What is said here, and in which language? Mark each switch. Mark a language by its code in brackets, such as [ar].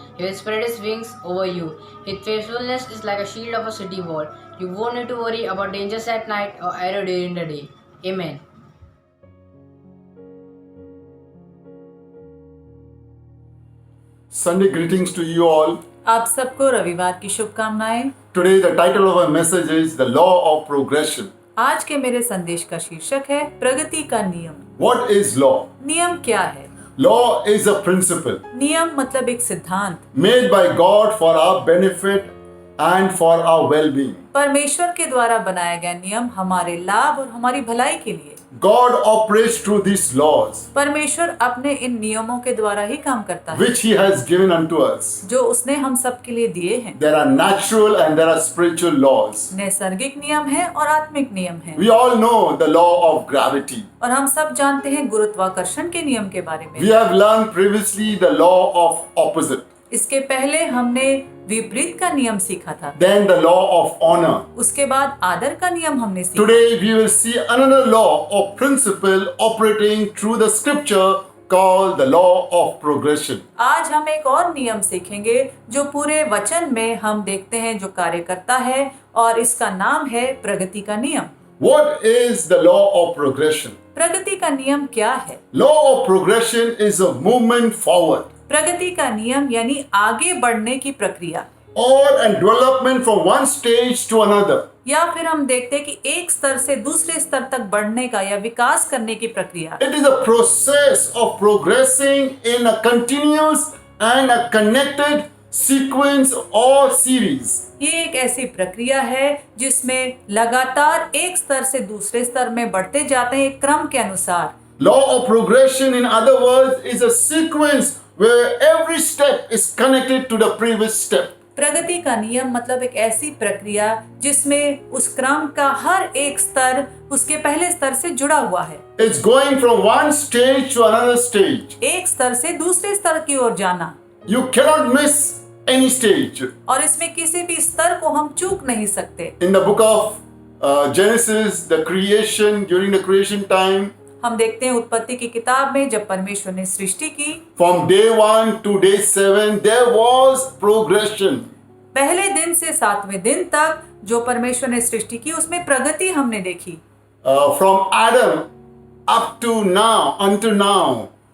[en] He will spread His wings over you. His faithfulness is like a shield of a city wall. You won't need to worry about dangers at night or arrow during the day. Amen. Sunday greetings to you all. [hi] आप सबको रविवार की शुभकामनाएं। [en] Today the title of our message is The Law of Progression. [hi] आज के मेरे संदेश का शीर्षक है प्रगति का नियम। [en] What is law? [hi] नियम क्या है? [en] Law is a principle [hi] नियम मतलब एक सिद्धांत [en] made by God for our benefit and for our well-being. [hi] परमेश्वर के द्वारा बनाया गया नियम हमारे लाभ और हमारी भलाई के लिए। [en] God operates through these laws [hi] परमेश्वर अपने इन नियमों के द्वारा ही काम करता है [en] which He has given unto us. [hi] जो उसने हम सब के लिए दिए हैं। [en] There are natural and there are spiritual laws. [hi] नैसर्गिक नियम है और आत्मिक नियम है। [en] We all know the law of gravity. [hi] और हम सब जानते हैं गुरुत्वाकर्षण के नियम के बारे में। [en] We have learned previously the law of opposite. [hi] इसके पहले हमने विपरीत का नियम सीखा था। [en] Then the law of honor. [hi] उसके बाद आदर का नियम हमने सीखा। [en] Today we will see another law or principle operating through the scripture called the law of progression. [hi] आज हम एक और नियम सीखेंगे जो पूरे वचन में हम देखते हैं जो कार्य करता है और इसका नाम है प्रगति का नियम। [en] What is the law of progression? [hi] प्रगति का नियम क्या है? [en] Law of progression is a movement forward [hi] प्रगति का नियम यानी आगे बढ़ने की प्रक्रिया [en] or a development from one stage to another. [hi] या फिर हम देखते हैं कि एक स्तर से दूसरे स्तर तक बढ़ने का या विकास करने की प्रक्रिया। [en] It is a process of progressing in a continuous and a connected sequence or series. [hi] ये एक ऐसी प्रक्रिया है जिसमें लगातार एक स्तर से दूसरे स्तर में बढ़ते जाते हैं एक क्रम के अनुसार। [en] Law of progression, in other words, is a sequence where every step is connected to the previous step. [hi] प्रगति का नियम मतलब एक ऐसी प्रक्रिया जिसमें उस क्रम का हर एक स्तर उसके पहले स्तर से जुड़ा हुआ है। [en] It's going from one stage to another stage. [hi] एक स्तर से दूसरे स्तर की ओर जाना। [en] You cannot miss any stage. [hi] और इसमें किसी भी स्तर को हम चूक नहीं सकते। [en] In the book of Genesis, the creation, during the creation time, [hi] हम देखते हैं उत्पत्ति की किताब में जब परमेश्वर ने सृष्टि की [en] from day 1 to day 7, there was progression. [hi] पहले दिन से 7वें दिन तक जो परमेश्वर ने सृष्टि की उसमें प्रगति हमने देखी। [en] From Adam up to now, until now,